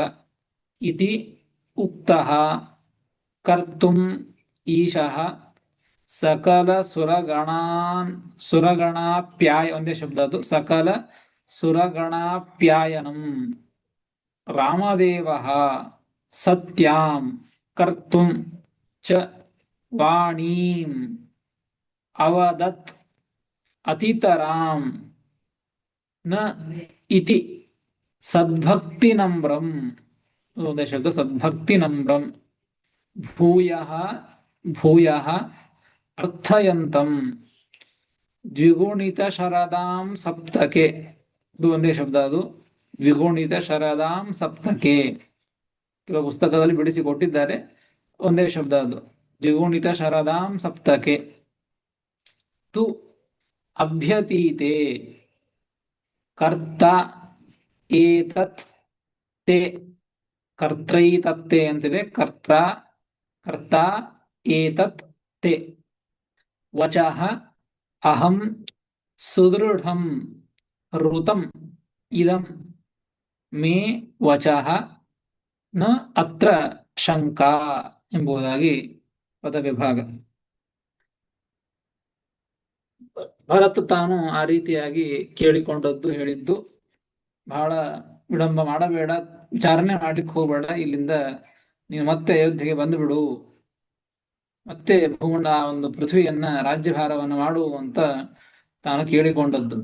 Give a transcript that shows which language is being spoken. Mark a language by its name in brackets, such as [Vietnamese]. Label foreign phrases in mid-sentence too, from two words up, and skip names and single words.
[Sanskrit] ಇತಿ ಉಕ್ತಃ ಕರ್ತುಂ ಈಶಃ ಸಕಲ ಸುರಗಣಾಪ್ಯಾಯ [Kannada] ಒಂದೇ ಶಬ್ದ ಅದು [Sanskrit] ಸಕಲ ಸುರಗಣಾಪ್ಯಾಯನಂ ರಾಮದೇವಃ ಸತ್ಯಾಂ ಕರ್ತುಂ ಚ ವಾಣೀಂ ಅವದತ್ ಅತಿತರಾಂ ನ ಇತಿ ಸದ್ಭಕ್ತಿ ನಮ್ರಂ [Kannada] ಒಂದೇ ಶಬ್ದ [Sanskrit] ಸದ್ಭಕ್ತಿ ನಮ್ರಂ ಭೂಯಃ ಭೂಯಃ ಅರ್ಥಯಂತಂ ದ್ವಿಗುಣಿತ ಶರದಾಂ ಸಪ್ತಕೆ [Kannada] ಇದು ಒಂದೇ ಶಬ್ದ ಅದು [Sanskrit] ದ್ವಿಗುಣಿತ ಶರದಾಂ ಸಪ್ತಕೆ [Kannada] ಕೆಲವು ಪುಸ್ತಕದಲ್ಲಿ ಬಿಡಿಸಿ ಕೊಟ್ಟಿದ್ದಾರೆ ಒಂದೇ ಶಬ್ದ ಅದು [Sanskrit] ದ್ವಿಗುಣಿತ ಶರದಾಂ ಸಪ್ತಕೆ ತು ಅಭ್ಯತೀತೆ ಕರ್ತ ಏತತ್ ತೇ ಕರ್ತೈತತ್ತೆ ಅಂತಿದೆ ಕರ್ತ ಏತತ್ ತೇ ವಚಃ ಅಹಂ ಸುದೃಢಂ ಋತಂ ಇದಂ ಮೇ ವಚಃ ನ ಅತ್ರ ಶಂಕಾ [Kannada] ಎಂಬುದಾಗಿ ಪದವಿಭಾಗ. ಭರತ ತಾನು ಆ ರೀತಿಯಾಗಿ ಕೇಳಿಕೊಂಡದ್ದು ಹೇಳಿದ್ದು, ಬಹಳ ವಿಳಂಬ ಮಾಡಬೇಡ, ವಿಚಾರಣೆ ಮಾಡ್ಲಿಕ್ಕೆ ಹೋಗ್ಬೇಡ, ಇಲ್ಲಿಂದ ನೀನು ಮತ್ತೆ ಅಯೋಧ್ಯೆಗೆ ಬಂದುಬಿಡು, ಮತ್ತೆ ಭೂಮಂಡ ಒಂದು ಪೃಥ್ವಿಯನ್ನ ರಾಜ್ಯಭಾರವನ್ನು ಮಾಡು ಅಂತ ತಾನು ಕೇಳಿಕೊಂಡದ್ದು.